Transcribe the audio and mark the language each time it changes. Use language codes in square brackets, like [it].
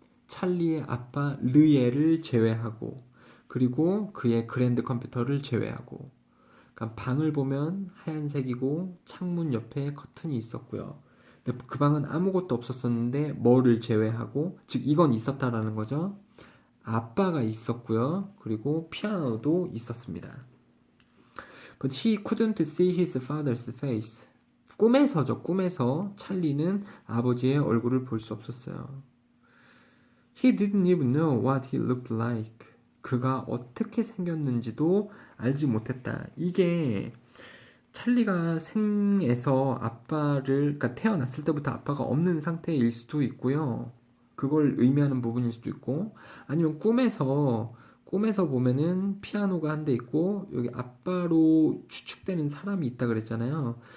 [ko] 찰리의 아빠 르예를 제외하고 그리고 그의 그랜드 컴퓨터를 제외하고 그러니까 방을 보면 하얀색이고 창문 옆에 커튼이 있었고요. 근데 그 방은 아무것도 없었었는데 뭐를 제외하고 즉 이건 있었다라는 거죠. 아빠가 있었고요. 그리고 피아노도 있었습니다. [en] But he couldn't see his father's face. [ko] 꿈에서죠. 꿈에서 찰리는 아버지의 얼굴을 볼 수 없었어요. [en] He didn't even know what he looked like. [ko] 그가 어떻게 생겼는지도 알지 못했다. 이게 찰리가 생에서 그러니까 태어났을 때부터 아빠가 없는 상태일 수도 있고요. 그걸 의미하는 부분일 수도 있고, 아니면 꿈에서 보면은 피아노가 한 대 있고, 여기 아빠로 추측되는 사람이 있다 그랬잖아요.